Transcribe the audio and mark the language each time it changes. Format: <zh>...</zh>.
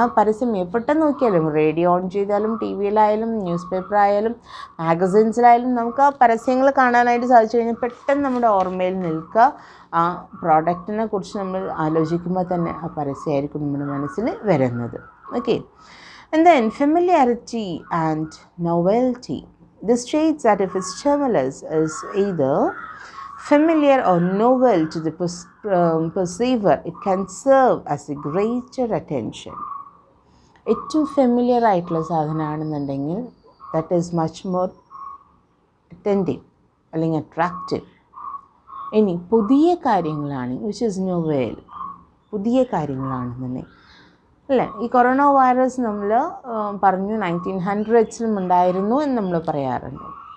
<ml>ആ പരസ്യം എവിടെ നോക്കിയാലും, റേഡിയോ ഓൺ ചെയ്താലും, ടി വിയിലായാലും, ന്യൂസ് പേപ്പറായാലും, മാഗസിൻസിലായാലും നമുക്ക് ആ പരസ്യങ്ങൾ കാണാനായിട്ട് സാധിച്ചു കഴിഞ്ഞാൽ പെട്ടെന്ന് നമ്മുടെ ഓർമ്മയിൽ നിൽക്കുക. ആ പ്രോഡക്റ്റിനെ കുറിച്ച് നമ്മൾ ആലോചിക്കുമ്പോൾ തന്നെ ആ പരസ്യമായിരിക്കും നമ്മുടെ മനസ്സിൽ വരുന്നത്.</ml> <en>Okay. And then familiarity and novelty. This states that if a stimulus is either familiar or novel to the perceiver, it can serve as a greater attention.</en> <ml>ഏറ്റവും ഫെമിലിയർ ആയിട്ടുള്ള സാധനമാണെന്നുണ്ടെങ്കിൽ</ml> <en>that is much more attentive</en> <ml>അല്ലെങ്കിൽ attractive. ഇനി പുതിയ കാര്യങ്ങളാണ്, which is novel, പുതിയ കാര്യങ്ങളാണെന്നുണ്ടെങ്കിൽ അല്ലേ. ഈ corona virus നമ്മൾ പറഞ്ഞു 1900s ഉണ്ടായിരുന്നു എന്ന് നമ്മൾ പറയാറുണ്ട്.</ml>